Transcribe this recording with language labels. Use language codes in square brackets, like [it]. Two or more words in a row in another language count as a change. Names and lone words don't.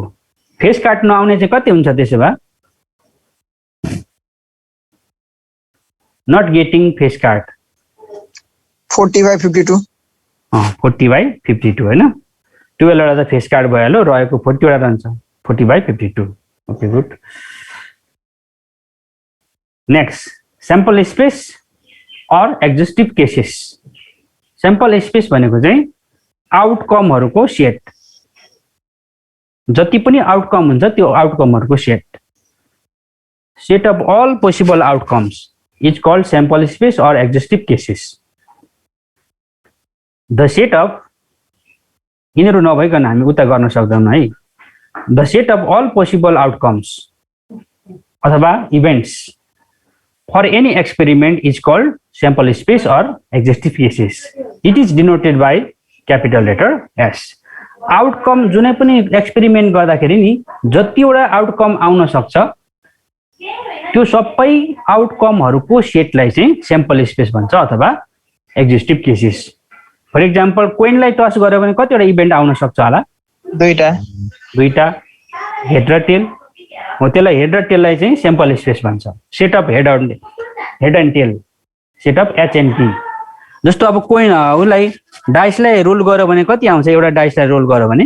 [en] face card [ne] नआउने चाहिँ कति हुन्छ त्यसो भए? [en] not getting face card [ne] 40/52। 40/52 हैन? 12 वटा त [en] face card [ne] भइहाल्यो, रहेको 40 वटा रहन्छ, 40/52। [en] Okay, good. Next, sample space और exhaustive cases। sample space [ne] भनेको चाहिँ आउटकमहरूको सेट। जति पनि आउटकम हुन्छ त्यो आउटकमहरुको [en] set of all possible outcomes is called sample space और exhaustive cases the set of [ne] यिनीहरु नभइकन हामी उता गर्न सक्दैनौं है [en] the set of all possible outcomes अथवा events for any experiment is called sample space और exhaustive cases it is denoted by capital letter S [ne] आउटकम जुनै पनि एक्सपेरिमेन्ट गर्दाखेरि नि जतिवटा आउटकम आउन सक्छ त्यो सबै आउटकमहरुको सेटलाई चाहिँ [en] sample space [ne] भन्छ अथवा [en] exhaustive cases for example [ne] कोइनलाई टस गर्यो भने कतिवटा इभेन्ट आउन सक्छ होला दुईटा हेड र टेल हो त्यसलाई हेड र टेललाई चाहिँ [en] sample space [ne] भन्छ [en] set of head and tail set of H and T [ne] जस्तो अब कोइन उलाई डाइसलाई रोल गर्यो भने कति आउँछ एउटा डाइसलाई रोल गर्यो भने